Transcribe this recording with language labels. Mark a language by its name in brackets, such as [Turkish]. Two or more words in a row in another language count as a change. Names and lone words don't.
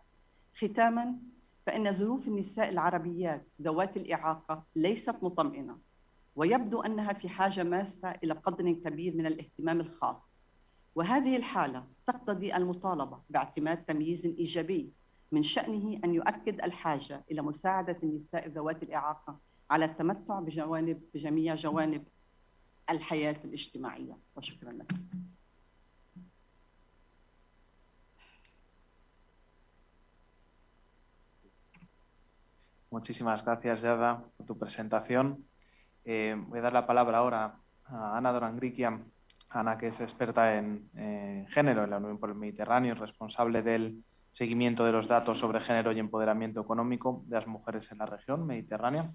[Arabic] ختاماً، فإن ظروف النساء العربيات ذوات الإعاقة ليست مطمئنة ويبدو أنها في حاجة ماسة إلى قدر كبير من الاهتمام الخاص، وهذه الحالة تقتضي المطالبة باعتماد تمييز إيجابي من شأنه أن يؤكد الحاجة إلى مساعدة النساء ذوات الإعاقة على التمتع بجميع جوانب الحياة الاجتماعية. وشكرا لك. [Spanish] Muchísimas gracias, Yada, por tu presentación. Voy a dar la palabra ahora a Ana Dorangrikian. Ana, que es experta en género en la Unión por el Mediterráneo, responsable del seguimiento de los datos sobre género y empoderamiento económico de las mujeres en la región mediterránea.